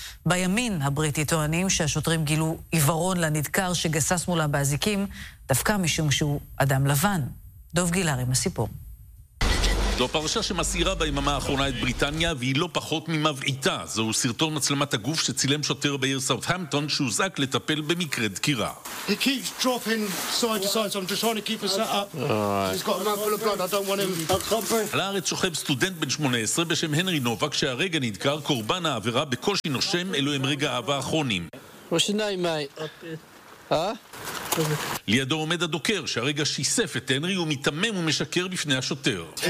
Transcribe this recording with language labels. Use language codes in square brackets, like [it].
[he] בימין הבריטי טוענים שהשוטרים גילו עיוורון לנדקר שגסס מולם באזיקים, דווקא משום שהוא אדם לבן. דוב גילר עם הסיפור. זו פרשה שמסעירה ביממה האחרונה את בריטניה, והיא לא פחות ממבעיתה. זהו סרטון מצלמת הגוף שצילם שוטר בעיר סאות'המפטון שהוזק לטפל במקרה דקירה. [en] He keeps dropping side to side, so I'm just trying to keep his set up. He's got a mouthful of blood, I don't want him. [he] על הארץ שוכב סטודנט בן 18 בשם הנרי נובק, שהרגע נדקר קורבן העבירה בקושי נושם, אלו הם רגע אהבה האחרונים. [en] What's your name, mate? [he] לידו עומד הדוקר, שהרגע שיסף את הנרי, הוא מתעמם ומשקר בפני השוטר.